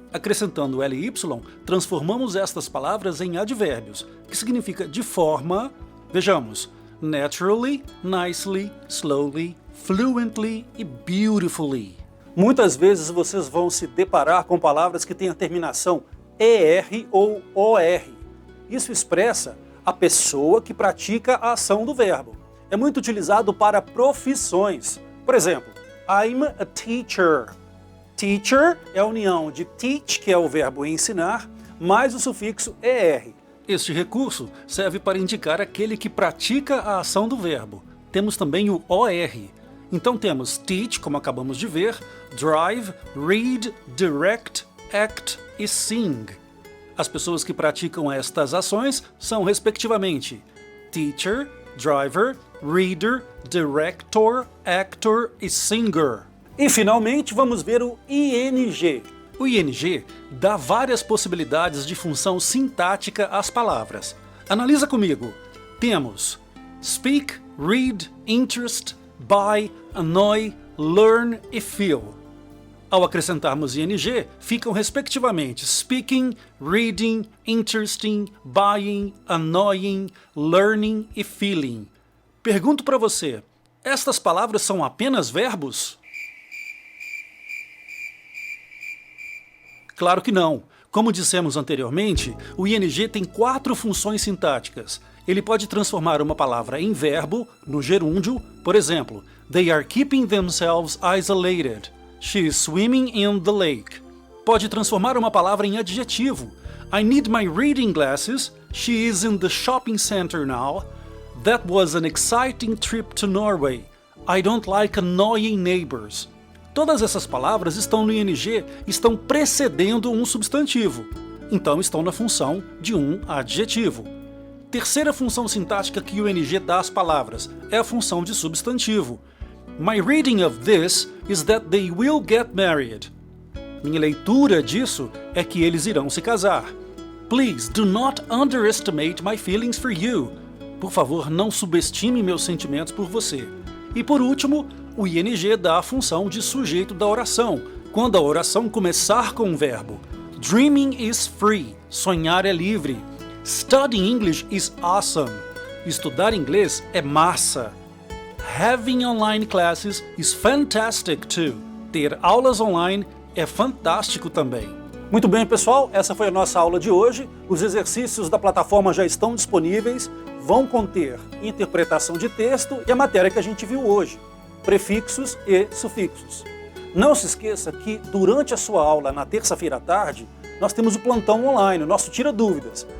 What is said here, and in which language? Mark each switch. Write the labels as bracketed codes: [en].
[pt] Acrescentando o ly, transformamos estas palavras em advérbios, que significa de forma, vejamos, naturally, nicely, slowly, fluently e beautifully. Muitas vezes vocês vão se deparar com palavras que têm a terminação ER ou OR. Isso expressa a pessoa que pratica a ação do verbo. É muito utilizado para profissões. Por exemplo, [en] I'm a teacher. [pt] Teacher é a união de teach, que é o verbo ensinar, mais o sufixo ER. Este recurso serve para indicar aquele que pratica a ação do verbo. Temos também o OR. Então temos teach, como acabamos de ver, drive, read, direct, act e sing. As pessoas que praticam estas ações são, respectivamente, teacher, driver, reader, director, actor e singer. E finalmente vamos ver o ING. O ING dá várias possibilidades de função sintática às palavras. Analisa comigo. Temos speak, read, interest, buy, annoy, learn e feel. Ao acrescentarmos ING, ficam respectivamente speaking, reading, interesting, buying, annoying, learning e feeling. Pergunto para você, estas palavras são apenas verbos? Claro que não. Como dissemos anteriormente, o ING tem 4 funções sintáticas. Ele pode transformar uma palavra em verbo, no gerúndio, por exemplo, [en] they are keeping themselves isolated. She is swimming in the lake. [pt] Pode transformar uma palavra em adjetivo. [en] I need my reading glasses. She is in the shopping center now. That was an exciting trip to Norway. I don't like annoying neighbors. [pt] Todas essas palavras estão no ing, estão precedendo um substantivo, então estão na função de um adjetivo. Terceira função sintática que o ing dá às palavras é a função de substantivo. [en] My reading of this is that they will get married. [pt] Minha leitura disso é que eles irão se casar. [en] Please do not underestimate my feelings for you. [pt] Por favor, não subestime meus sentimentos por você. E por último, o ing dá a função de sujeito da oração, quando a oração começar com um verbo. [en] Dreaming is free. [pt] Sonhar é livre. [en] Studying English is awesome. [pt] Estudar inglês é massa. [en] Having online classes is fantastic too. [pt] Ter aulas online é fantástico também. Muito bem, pessoal, essa foi a nossa aula de hoje. Os exercícios da plataforma já estão disponíveis, vão conter interpretação de texto e a matéria que a gente viu hoje, prefixos e sufixos. Não se esqueça que durante a sua aula, na terça-feira à tarde, nós temos o plantão online, o nosso Tira Dúvidas.